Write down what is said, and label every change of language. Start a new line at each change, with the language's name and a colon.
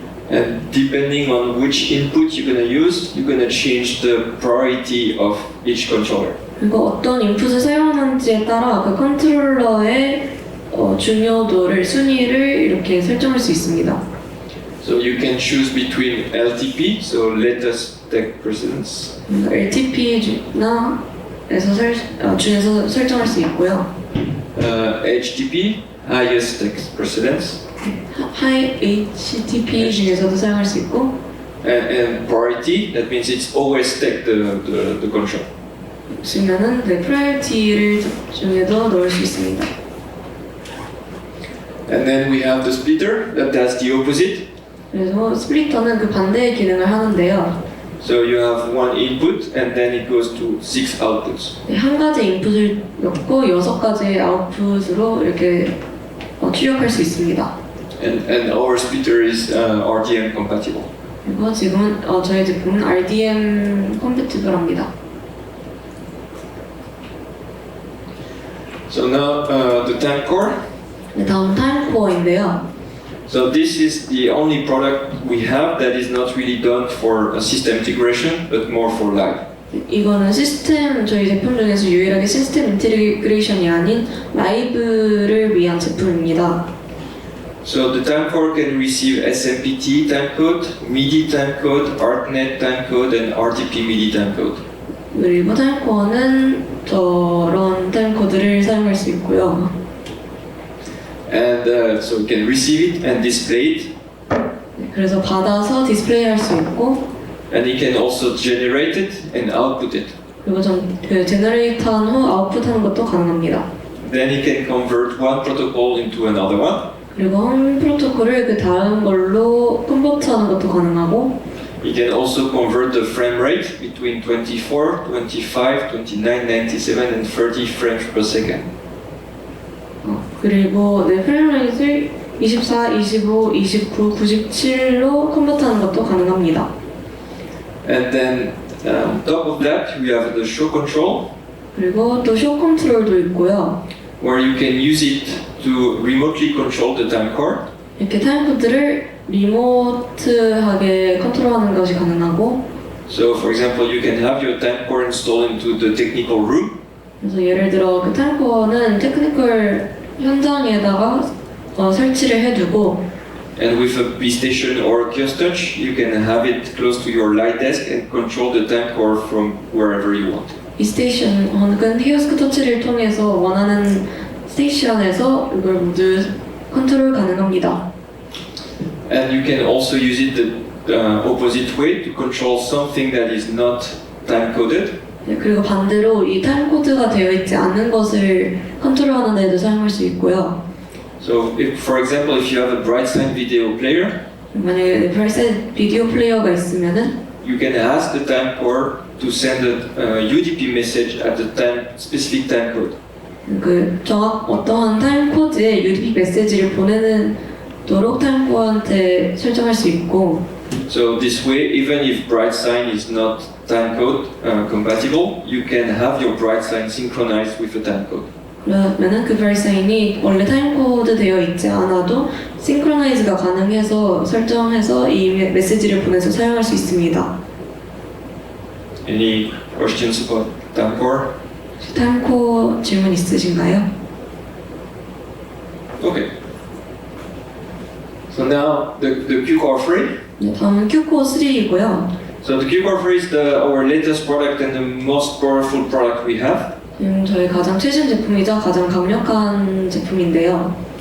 English: And depending on which input you're going to use, you're going to change the priority of each controller.
Korean: 그리고 어떤 인풋을 사용하는지에 따라 그 컨트롤러의 중요도를, 순위를 이렇게 설정할 수 있습니다.
English: So you can choose between LTP, so latest tech precedence,
Korean: LTP나 중에서 설정할 수 있고요.
English: HTP, highest tech precedence,
Korean: HTTP 중에서도 사용할 수 있고,
English: and priority. That means it's always take the control.
Korean: 보시면은 priority를 중에도 넣을 수 있습니다.
English: And then we have the splitter that does the opposite.
Korean: 그래서 스플리터는 그 반대의 기능을 하는데요.
English: So you have one input and then it goes to 6 outputs.
Korean: 한 가지 인풋을 넣고 6가지의 아웃풋으로 이렇게 출력할 수 있습니다.
English: And our splitter is RDM compatible.
Korean: 그리고 지금은 저희 제품은 RDM 컴패티블합니다.
English: So now the time core.
Korean: 네, 다음 타임코어인데요.
English: So this is the only product we have that is not really done for a system integration, but more for live.
Korean: 이거는 저희 제품 중에서 유일하게 시스템 인티그레이션이 아닌 라이브를 위한 제품입니다.
English: So the timecode can receive SMPT timecode, MIDI timecode, ArtNet timecode, and RTP MIDI timecode.
Korean: 그리고 타임코어는 저런 타임코드를 사용할 수 있고요.
English: And so we can receive it and display it.
Korean: 그래서 받아서 디스플레이할 수 있고,
English: And it can also generate it and output it.
Korean: 그리고 제너레이트한 후 아웃풋하는 것도 가능합니다.
English: Then it can convert one protocol into another one.
Korean: 그리고 한 프로토콜을 그 다음 걸로 컨버트하는 것도 가능하고,
English: It can also convert the frame rate between 24, 25, 29, 97, and 30 frames per second.
Korean: 그리고 프레임 레이트를 24, 25, 29, 97로 컨버트하는 것도 가능합니다.
English: And then on top of that, we have the show control,
Korean: 그리고 또 쇼 컨트롤도 있고요.
English: where you can use it to remotely control the time core.
Korean: 이렇게 타임코드를 리모트하게 컨트롤하는 것이 가능하고,
English: So, for example, you can have your time core installed into the technical room,
Korean: 그래서 예를 들어 그 타임코어는 테크니컬 현장에다가 설치를 해두고,
English: and with a B station or a Kiosk Touch, you can have it close to your light desk and control the time core from wherever you want.
Korean: 이 스테이션 혹은 키오스크 터치를 통해서 원하는 스테이션에서 이걸 모두 컨트롤 가능합니다.
English: And you can also use it the opposite way to control something that is not time coded.
Korean: 네, 그리고 반대로 이 타임코드가 되어 있지 않은 것을 컨트롤하는 데도 사용할 수 있고요.
English: So, for example, if you have a BrightSign video player,
Korean: 만약에 브라이트사인 비디오 플레이어가 있으면은
English: you can ask the time core to send a UDP message at the specific time code.
Korean: 그 어떠한 타임코드에 UDP 메시지를 보내도록 타임코드한테 설정할 수 있고.
English: So this way, even if BrightSign is not timecode compatible, you can have your BrightSign synchronized with a timecode.
Korean: 그러면은 그 브라이트사인이 원래 타임코드 되어 있지 않아도 싱크로나이즈가 가능해서 설정해서 이 메시지를 보내서 사용할 수 있습니다.
English: Any questions about timecore?
Korean: 타임코 질문 있으신가요?
English: Okay. So now the Qcore 3.
Korean: 네, 다음은 Qcore 3이고요.
English: So the Qcore 3 is our latest product and the most powerful product we have.
Korean: 저희 가장 최신 제품이자 가장 강력한 제품인데요.